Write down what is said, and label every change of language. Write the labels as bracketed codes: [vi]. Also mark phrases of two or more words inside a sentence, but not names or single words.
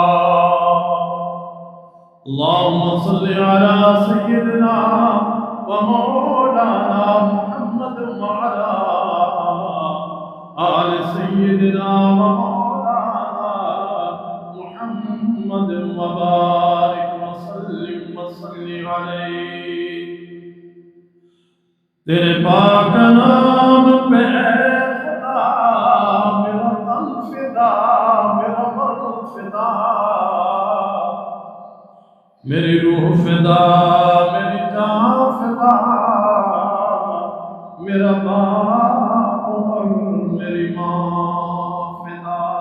[ar] اللهم صل على سيدنا ومولانا محمد وعلى آل سيدنا ومولانا محمد وبارك وسلم وصل عليه. [hi] तेरे पाक नाम पे खुदा मेरा तन फिदा, मेरा मन फिदा, मेरी रूह फिदा, मेरी जान फिदा, मेरा बाप और मेरी माँ फिदा।